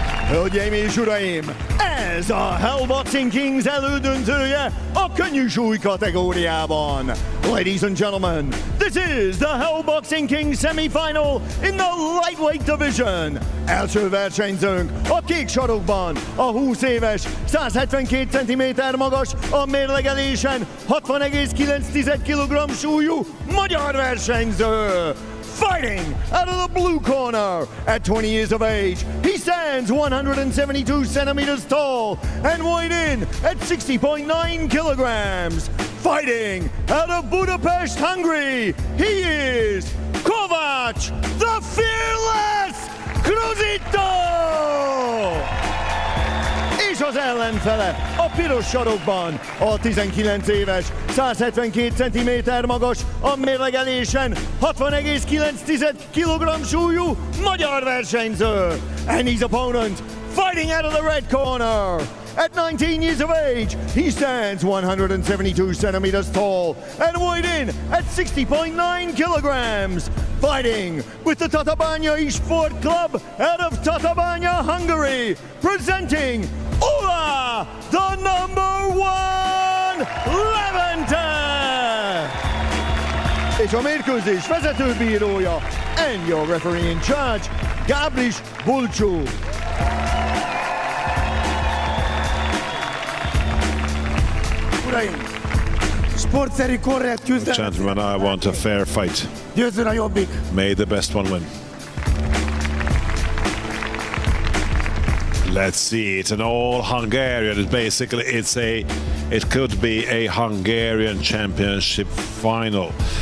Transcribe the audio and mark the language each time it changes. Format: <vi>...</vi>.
<hu>Hölgyeim és uraim, ez a Hellboxing Kings elődöntője a könnyű súly kategóriában.</hu> <en>Ladies and gentlemen, this is the Hellboxing Kings semifinal in the lightweight division.</en> <hu>Első versenyzőnk a kék sarokban, a 20 éves, 172 cm magas, a mérlegelésen 60,9 kg súlyú magyar versenyző.</hu> <en>Fighting out of the blue corner at 20 years of age, he stands 172 centimeters tall and weighed in at 60.9 kilograms. Fighting out of Budapest, Hungary, he is Kovács, the fearless Kruzító!</en> <hu>És az ellenfele a piros sarokban, a 19 éves, 172 cm magas, a mérlegelésen 60,9 kg súlyú magyar versenyző.</hu> <en>And his opponent, fighting out of the red corner. At 19 years of age, he stands 172 centimeters tall and weighed in at 60.9 kilograms. Fighting with the Tatabánya Sport Club out of Tatabánya, Hungary, presenting Oláh, the #1 Levente!</en> <hu>És a mérkőzés vezetőbírója</hu> <en>and your referee in charge, Gábris Bulcsú.</en> <hu>Uraim, sportszerű korrekt küzdelem.</hu> <en>Gentlemen, I want a fair fight.</en> <hu>Győzzön a jobbik.</hu> <en>May the best one win. Let's see, it's an all Hungarian. It could be a Hungarian championship final.</en>